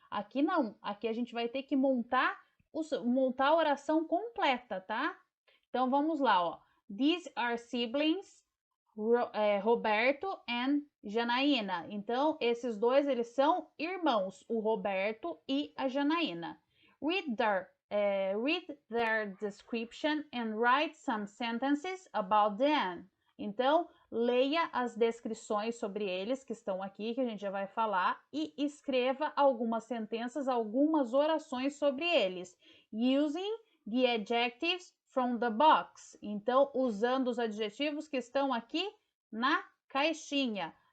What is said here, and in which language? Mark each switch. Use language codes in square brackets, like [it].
[pt] Aqui não, aqui a gente vai ter que montar a oração completa, tá? Então vamos lá, ó. [en] These are siblings Roberto e Janaína. [pt] Então, esses dois, eles são irmãos, o Roberto e a Janaína. [en] Read their description and write some sentences about them. [pt] Então, leia as descrições sobre eles, que estão aqui, que a gente já vai falar, e escreva algumas sentenças, algumas orações sobre eles, [en] using the adjectives from the box. [pt] Então, usando os adjetivos que estão aqui na caixinha.